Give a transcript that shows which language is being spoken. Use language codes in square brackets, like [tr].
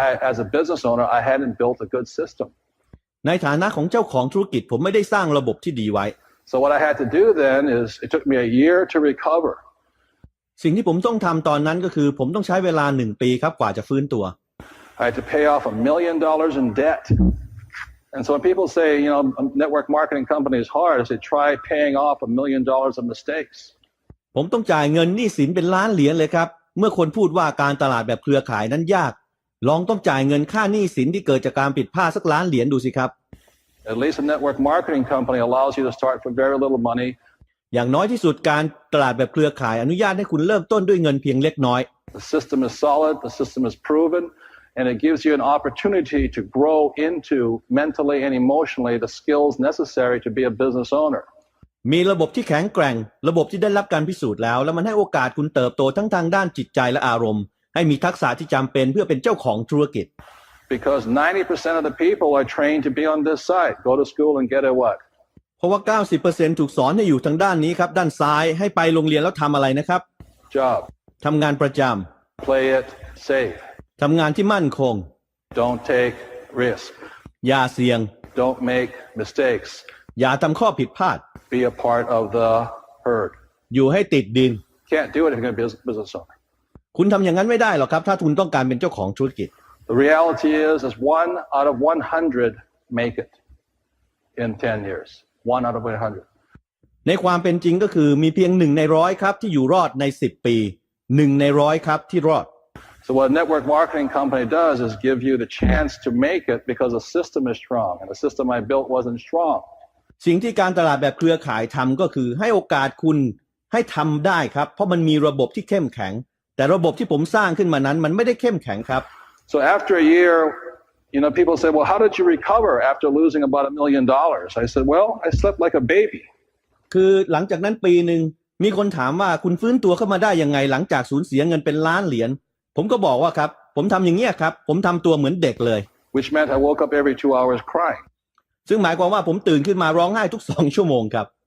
[en] As a business owner, I hadn't built a good system. [th] ในฐานะของเจ้าของธุรกิจผมไม่ได้สร้างระบบที่ดีไว้ [en] So what I had to do then is it took me a year to recover. [th] สิ่งที่ผมต้องทำตอนนั้นก็คือผมต้องใช้เวลา1 ปีครับกว่าจะฟื้นตัว [en] I had to pay off $1 million in debt. And so when people say, you know, a network marketing company is hard, I say try paying off $1 million of mistakes. [th] ผมต้องจ่ายเงินหนี้สินเป็นล้านเหรียญเลยครับเมื่อคนพูดว่าการตลาดแบบเครือข่ายนั้นยากลองต้องจ่ายเงินค่าหนี้สินที่เกิดจากการผิดพลาดสักล้านเหรียญดูสิครับ [en] At least a network marketing company allows you to start for very little money. [th] อย่างน้อยที่สุดการตลาดแบบเครือข่ายอนุญาตให้คุณเริ่มต้นด้วยเงินเพียงเล็กน้อย [en] The system is solid, the system is proven, and it gives you an opportunity to grow into mentally and emotionally the skills necessary to be a business owner. [th] มีระบบที่แข็งแกร่งระบบที่ได้รับการพิสูจน์แล้วมันให้โอกาสคุณเติบโตทั้งทางด้านจิตใจและอารมณ์ให้มีทักษะที่จำเป็นเพื่อเป็นเจ้าของธุรกิจ [en] Because 90% of the people are trained to be on this side. Go to school and get a what? [th] เพราะว่า 90% ถูกสอนให้อยู่ทางด้านนี้ครับด้านซ้ายให้ไปโรงเรียนแล้วทำอะไรนะครับ [en] Job. [th] ทำงานประจ [en] Play it safe. [th] ำทำงานที่มั่นคง [en] Don't take risk. [th] อย่าเสี่ยง [en] Don't make mistakes. [th] อย่าทำข้อผิดพลาด [en] Be a part of the herd. [th] อยู่ให้ติดดิน [en] Can't do it if you're going to be a business owner. [th] คุณทำอย่างนั้นไม่ได้หรอกครับถ้าคุณต้องการเป็นเจ้าของธุรกิจ [en] The reality is 1 out of 100 make it in 10 years. 1 out of 100. [th] ในความเป็นจริงก็คือมีเพียง1 ใน 100ครับที่อยู่รอดใน10 ปี1 ใน 100ครับที่รอด [en] So what a network marketing company does is give you the chance to make it because the system is strong, and the system I built wasn't strong. [th] สิ่งที่การตลาดแบบเครือข่ายทำก็คือให้โอกาสคุณให้ทำได้ครับเพราะมันมีระบบที่เข้มแข็งแต่ระบบที่ผมสร้างขึ้นมานั้นมันไม่ได้เข้มแข็งครับ [en] So after a year, you know, people say, well, how did you recover after losing about $1 million? I said, well, I slept like a baby. [th] คือหลังจากนั้นปีหนึ่งมีคนถามว่าคุณฟื้นตัวเข้ามาได้ยังไงหลังจากสูญเสียเงินเป็นล้านเหรียญผมก็บอกว่าครับผมทำอย่างเงี้ยครับผมทำตัวเหมือนเด็กเลย [en] Which meant I woke up every 2 hours crying. [th] ซึ่งหมายความว่าผมตื่นขึ้นมาร้องไห้ทุก2 ชั่วโมงครับ